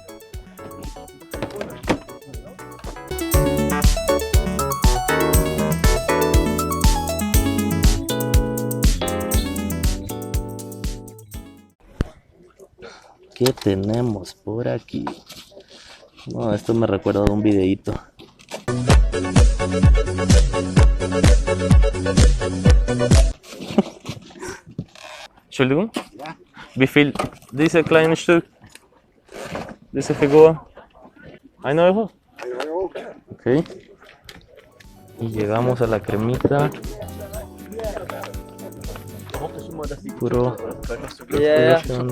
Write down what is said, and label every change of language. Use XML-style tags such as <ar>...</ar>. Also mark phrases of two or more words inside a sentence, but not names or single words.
<es>¿Qué tenemos por aquí? No, esto me recuerda de un videíto.</es> <de>Entschuldigung? Ja. Wie viel diese kleine Stück? Diese Figur? 1 Euro? 1 Euro.</de> <es>Ok. Y llegamos a la cremita. Puro PlayStation.</es>